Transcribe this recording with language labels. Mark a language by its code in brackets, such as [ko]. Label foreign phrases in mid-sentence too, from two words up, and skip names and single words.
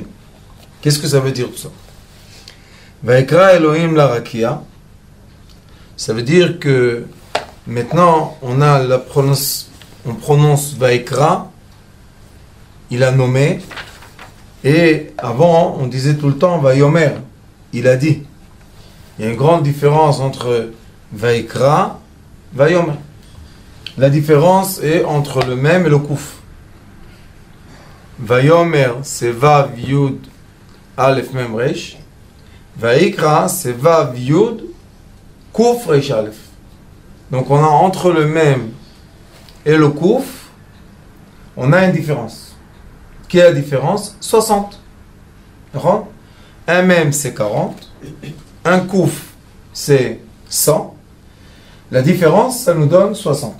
[fr] Qu'est-ce que ça veut dire tout ça? [he] ויקרא אלהים לרקיע, [fr] ça veut dire que maintenant on a on prononce Vayikra, il a nommé, et avant on disait tout le temps Vayomer, il a dit. Il y a une grande différence entre Vayikra, Vayomer. La différence est entre le même et le kouf. [he] Vayomer, c'est ויו יוד אלף מם ריש. Vayikra, c'est ויו יוד קוף ריש אלף. [fr] Donc on a entre le même et le kouf, on a une différence. Quelle est la différence? 60. Un même c'est 40. Un kouf c'est 100. La différence, ça nous donne 60.